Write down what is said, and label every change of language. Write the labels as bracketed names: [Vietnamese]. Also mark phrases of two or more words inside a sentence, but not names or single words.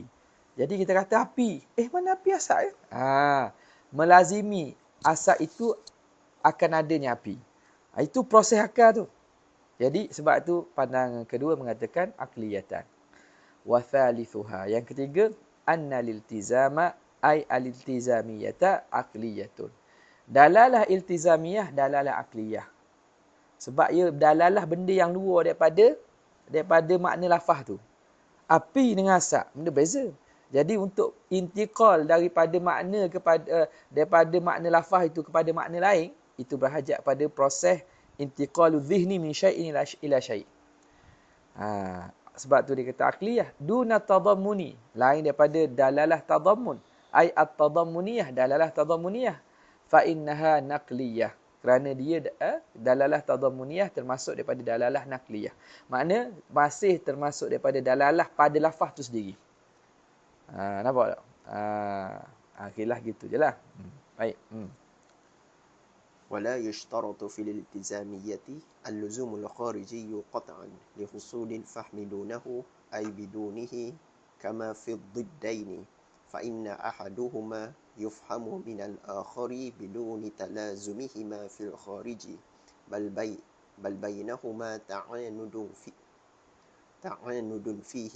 [Malay] Jadi kita kata api. Mana api asap ya? Melazimi asap itu akan adanya api. Itu proses akal tu. Jadi sebab tu pandangan kedua mengatakan aqliyatan. [Arabic] وثالثها. [Malay] Yang ketiga, [Arabic] أن الالتزام أي الالتزامية عقلية. دلالة التزامية, دلالة عقلية. [Malay] Sebab ia dalalah benda yang luar daripada makna lafaz tu. Api dengan asap, benda beza. Jadi untuk intiqal daripada makna lafaz itu kepada makna lain, itu berhajat pada proses [Arabic] انتقال ذهني من شيء إلى شيء'. [Malay] Sebab tu dia kata [Arabic] عقلية دون تضمني, [Malay] lain daripada [Arabic] دلالة تضمن، أي التضمنية، دلالة تضمنية، فإنها نقلية, [Malay] kerana dia [Arabic] دلالة تضمنية [Malay] termasuk daripada [Arabic] دلالة نقلية. [Malay] Makna masih termasuk daripada dalalah pada lafaz tu sendiri. Nampak tak? Okeylah gitu jelah. Baik. [Arabic] ولا يشترط في الالتزامية اللزوم الخارجي قطعا لحصول الفهم دونه أي بدونه كما في الضدين، فإن أحدهما يفهم من الآخر بدون تلازمهما في الخارج، بل بينهما تعاند فيه.